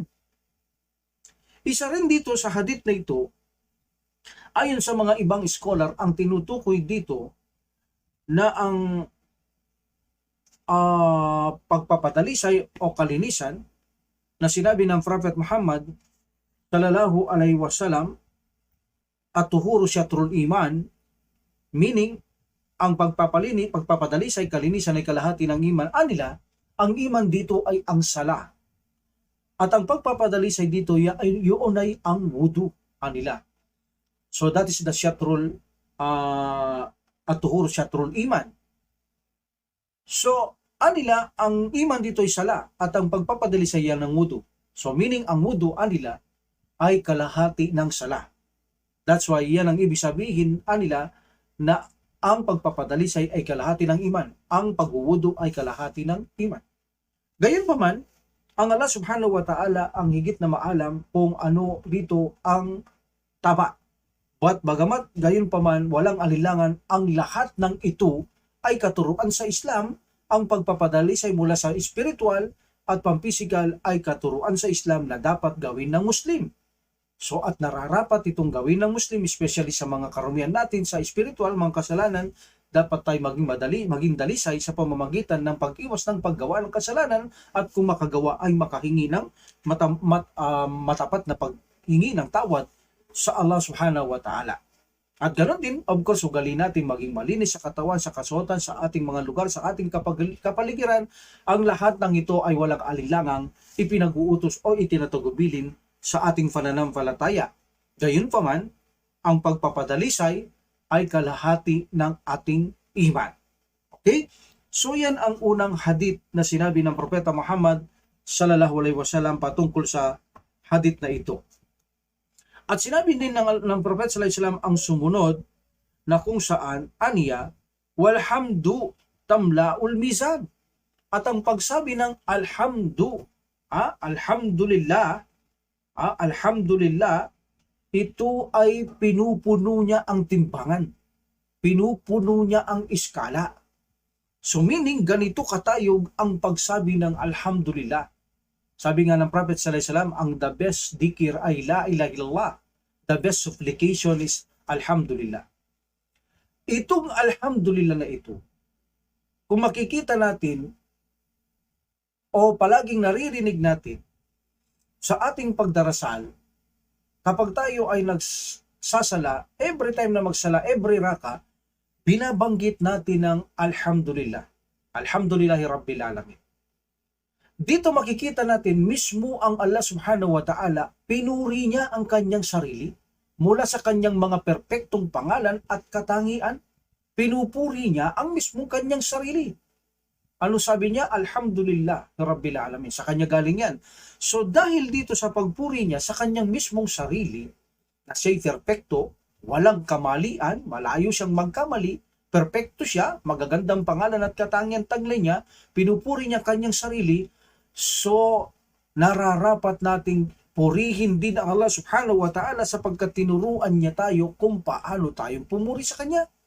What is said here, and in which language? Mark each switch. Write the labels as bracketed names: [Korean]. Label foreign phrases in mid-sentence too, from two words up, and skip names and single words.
[Filipino] Isa rin dito sa hadith na ito, ayon sa mga ibang scholar, ang tinutukoy dito na ang pagpapadalisay o kalinisan na sinabi ng Prophet Muhammad [Arabic] صلى الله عليه وسلم الطهور شطر الإيمان, [Filipino] meaning ang pagpapadalisay, kalinisan ay kalahati ng iman. Anila, ang iman dito ay ang sala. At ang pagpapadalisay dito yun ay ang wudu. Anila. [English] So that is the [Arabic] شطر الطهور شطر الإيمان. [Filipino] So, anila, ang iman dito ay sala at ang pagpapadalisay yan ng wudu. So, meaning ang wudu, anila, ay kalahati ng sala. [English] That's why [Filipino] yan ang ibig sabihin, anila, na ang pagpapadalisay ay kalahati ng iman. Ang pagwuwudu ay kalahati ng iman. Gayunpaman, ang Allah [Arabic] سبحانه وتعالى [Filipino] ang higit na maalam kung ano dito ang tama. But bagamat gayunpaman, walang alinlangan, ang lahat ng ito ay katuruan sa Islam. Ang pagpapadalisay mula sa spiritual at pampisikal ay katuruan sa Islam na dapat gawin ng Muslim. So at nararapat itong gawin ng Muslim, especially sa mga karumihan natin sa spiritual, mga kasalanan, dapat tayo maging dalisay sa pamamagitan ng pag-iwas ng paggawa ng kasalanan at kung makagawa ay makahingi ng matapat na paghingi ng tawad sa Allah [Arabic] سبحانه وتعالى. [Filipino] At ganoon din, [English] of course, [Filipino] ugali natin maging malinis sa katawan, sa kasuotan, sa ating mga lugar, sa ating kapaligiran. Ang lahat ng ito ay walang alinlangang ipinag-uutos o itinatagubilin sa ating pananampalataya. Gayunpaman, ang pagpapadalisay ay kalahati ng ating iman. Okay? So yan ang unang hadith na sinabi ng Propeta Muhammad [Arabic] صلى الله عليه وسلم [Filipino] patungkol sa hadith na ito. At sinabi din ng Prophet [Arabic] صلى الله عليه وسلم [Filipino] ang sumunod na kung saan aniya, [Arabic] والحمد تملأ الميزان. [Filipino] At ang pagsabi ng alhamdulillah, alhamdulillah, ito ay pinupuno niya ang timbangan. Pinupuno niya ang iskala. So meaning, ganito katayog ang pagsabi ng alhamdulillah. Sabi nga ng Prophet [Arabic] صلى الله عليه وسلم, [Filipino] ang [English] the best [Filipino] dhikr ay [Arabic] لا إله إلا الله. [English] The best supplication is alhamdulillah. [Filipino] Itong alhamdulillah na ito, kung makikita natin o palaging naririnig natin sa ating pagdarasal, kapag tayo ay nagsasala, [English] every time [Filipino] na magsala, [English] every raka, [Filipino] binabanggit natin ng alhamdulillah. [Arabic] الحمد لله رب العالمين. [Filipino] Dito makikita natin mismo ang Allah [Arabic] سبحانه وتعالى, [Filipino] pinuri niya ang kanyang sarili mula sa kanyang mga perpektong pangalan at katangian. Pinupuri niya ang mismo kanyang sarili. Ano sabi niya? [Arabic] الحمد لله رب العالمين. [Filipino] Sa kanya galing yan. So dahil dito sa pagpuri niya sa kanyang mismong sarili, na siya'y perpekto, walang kamalian, malayo siyang magkamali, perpekto siya, magagandang pangalan at katangian taglay niya, pinupuri niya kanyang sarili, so nararapat nating purihin din ang Allah [Arabic] سبحانه وتعالى [Filipino] sapagkat tinuruan niya tayo kung paano tayong pumuri sa kanya.